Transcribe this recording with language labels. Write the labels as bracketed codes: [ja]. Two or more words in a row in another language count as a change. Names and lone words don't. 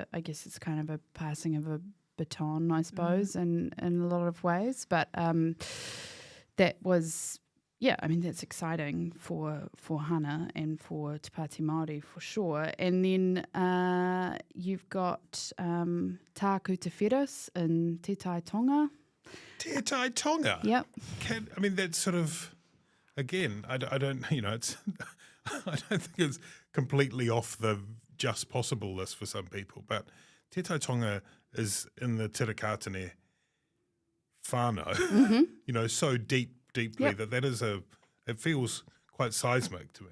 [en] I guess it's kind of a passing of a baton, I suppose, in a lot of ways. But that was, yeah, I mean, that's exciting for Hana and for Te Pāti Māori for sure. And then you've got Tāku Te Wheras in Te Tai Tonga. Te Tai Tonga? Yep. I mean, that's sort of, again, I don't, it's... I don't think it's completely off the just possible list for some people, but Te Tai Tonga is in the Tirakatane whānau, so deeply that is it feels quite seismic to me.